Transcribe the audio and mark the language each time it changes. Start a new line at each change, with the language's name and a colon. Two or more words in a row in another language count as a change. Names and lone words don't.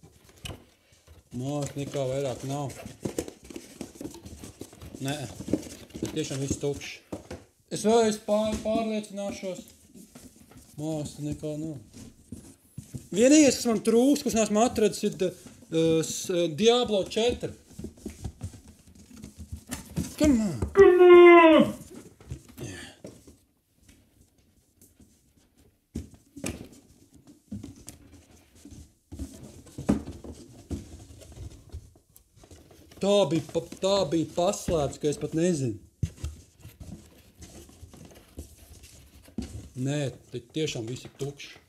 Latvian: Nekā vairāk nav. Nē, tas tiešām viss tukšs. Es vēlreiz pārliecināšos. Nekā nav. Vienīgais, kas man trūkst, kas neesmu atradis, ir Diablo 4.
English: Come on!
Latvian: Tā bija paslēpts, ka es pat nezinu. Nē, tiešām viss ir tukšs.